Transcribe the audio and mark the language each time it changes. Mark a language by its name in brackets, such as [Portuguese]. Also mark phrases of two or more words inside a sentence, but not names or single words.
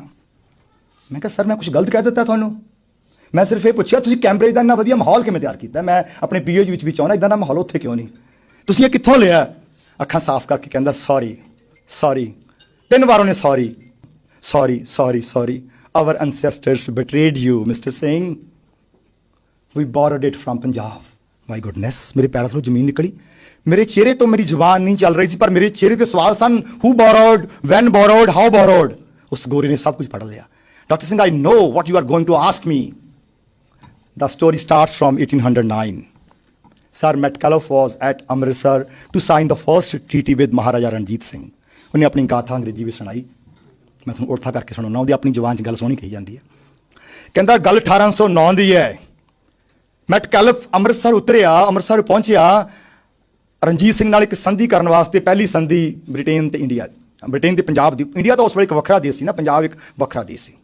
[Punjabi] ਮੈਂ ਕਿਹਾ ਸਰ ਮੈਂ ਕੁਝ ਗਲਤ ਕਹਿ ਦਿੱਤਾ ਤੁਹਾਨੂੰ? ਮੈਂ ਸਿਰਫ ਇਹ ਪੁੱਛਿਆ ਤੁਸੀਂ ਕੈਂਬਰਿਜ ਦਾ ਇੰਨਾ ਵਧੀਆ ਮਾਹੌਲ ਕਿਵੇਂ ਤਿਆਰ ਕੀਤਾ? ਮੈਂ ਆਪਣੇ PhD ਵਿੱਚ ਵੀ ਚਾਹੁੰਦਾ ਇੱਦਾਂ ਦਾ ਮਾਹੌਲ ਉੱਥੇ ਕਿਉਂ ਨਹੀਂ? ਤੁਸੀਂ ਇਹ ਕਿੱਥੋਂ ਲਿਆ? ਅੱਖਾਂ ਸਾਫ਼ ਕਰਕੇ ਕਹਿੰਦਾ ਸੌਰੀ ਸੌਰੀ। 3 ਵਾਰ ਉਹਨੇ ਸੌਰੀ ਸੌਰੀ ਸੌਰੀ ਸੌਰੀ। [English] Our ancestors betrayed you, Mr. Singh. We borrowed it from Punjab. My goodness, [Punjabi] ਮੇਰੇ ਪੈਰਾਂ ਤੋਂ ਜ਼ਮੀਨ ਨਿਕਲੀ। ਮੇਰੇ ਚਿਹਰੇ ਤੋਂ ਮੇਰੀ ਜ਼ੁਬਾਨ ਨਹੀਂ ਚੱਲ ਰਹੀ ਸੀ, ਪਰ ਮੇਰੇ ਚਿਹਰੇ ਤੇ ਸਵਾਲ ਸਨ, [English] who borrowed, when borrowed, how borrowed। [Punjabi] ਉਸ ਗੋਰੇ ਨੇ ਸਭ ਕੁਝ ਪੜ੍ਹ ਲਿਆ। ਡਾਕਟਰ ਸਿੰਘ, [English] I know what you are going to ask me. The story starts from 1809. Sir Metcalfe was at Amritsar to sign the first treaty with Maharaja Ranjit Singh. [Punjabi] ਉਹਨੇ ਆਪਣੀ ਗਾਥਾ ਅੰਗਰੇਜ਼ੀ ਵਿੱਚ ਸੁਣਾਈ। ਮੈਂ ਤੁਹਾਨੂੰ ਉਰਥਾ ਕਰਕੇ ਸੁਣਾਉਣਾ, ਉਹਦੀ ਆਪਣੀ ਜ਼ੁਬਾਨ 'ਚ ਗੱਲ ਸੋਹਣੀ ਕਹੀ ਜਾਂਦੀ ਹੈ। ਕਹਿੰਦਾ ਗੱਲ 1809 ਦੀ ਹੈ। ਮੈਟਕੈਲਫ ਅੰਮ੍ਰਿਤਸਰ ਉਤਰਿਆ, ਅੰਮ੍ਰਿਤਸਰ ਪਹੁੰਚਿਆ ਰਣਜੀਤ ਸਿੰਘ ਨਾਲ ਇੱਕ ਸੰਧੀ ਕਰਨ ਵਾਸਤੇ। ਪਹਿਲੀ ਸੰਧੀ ਬ੍ਰਿਟੇਨ ਤੇ ਇੰਡੀਆ, ਬ੍ਰਿਟੇਨ ਤੇ ਪੰਜਾਬ ਦੀ। ਇੰਡੀਆ ਤਾਂ ਉਸ ਵੇਲੇ ਇੱਕ ਵੱਖਰਾ ਦੇਸ਼ ਸੀ ਨਾ, ਪੰਜਾਬ ਇੱਕ ਵੱਖਰਾ ਦੇਸ਼ ਸੀ।